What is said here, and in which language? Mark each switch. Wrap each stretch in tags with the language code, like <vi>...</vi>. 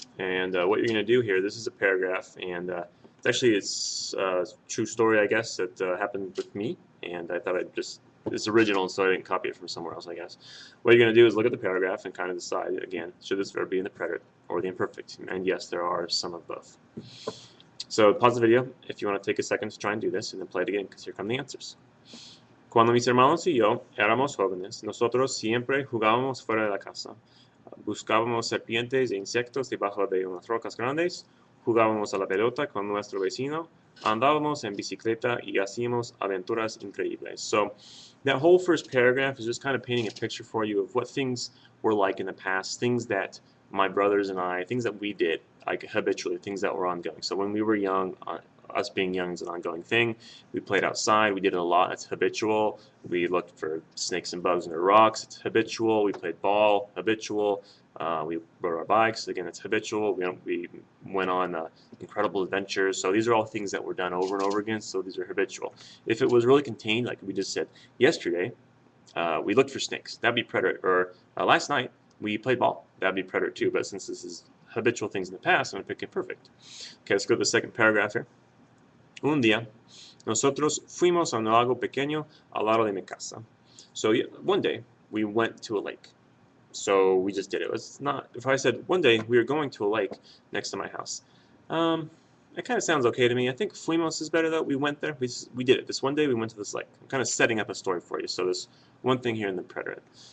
<en>And what you're going to do here, this is a paragraph, and it's a true story, I guess, that happened with me, and I thought it's original, so I didn't copy it from somewhere else, I guess. What you're going to do is look at the paragraph and kind of decide, again, should this verb be in the preterite or the imperfect? And yes, there are some of both. So pause the video if you want to take a second to try and do this, and then play it again, because here come the answers.</en> <es>Cuando mis hermanos y yo éramos jóvenes, nosotros siempre jugábamos fuera de la casa. Buscábamos serpientes e insectos debajo de unas rocas grandes, jugábamos a la pelota con nuestro vecino, andábamos en bicicleta y hacíamos aventuras increíbles.</es> <en>So that whole first paragraph is just kind of painting a picture for you of what things were like in the past, things that my brothers and I, things that we did, like habitually, things that were ongoing. So when we were young, us being young is an ongoing thing. We played outside. We did it a lot. It's habitual. We looked for snakes and bugs under rocks. It's habitual. We played ball. Habitual. We rode our bikes. Again, it's habitual. We went on incredible adventures. So these are all things that were done over and over again. So these are habitual. If it was really contained, like we just said yesterday, we looked for snakes. That'd be preterite. Or last night we played ball. That'd be preterite too. But since this is habitual things in the past, I'm going to pick imperfect. Okay, let's go to the second paragraph here.</en> <es>Un día, nosotros fuimos a un lago pequeño al lado de mi casa.</es> <en>So one day, we went to a lake. So we just did it. It's not, if I said one day we were going to a lake next to my house, it kind of sounds okay to me. I think fuimos is better though. We went there. We did it. This one day we went to this lake. I'm kind of setting up a story for you. So there's one thing here in the preterite.</en>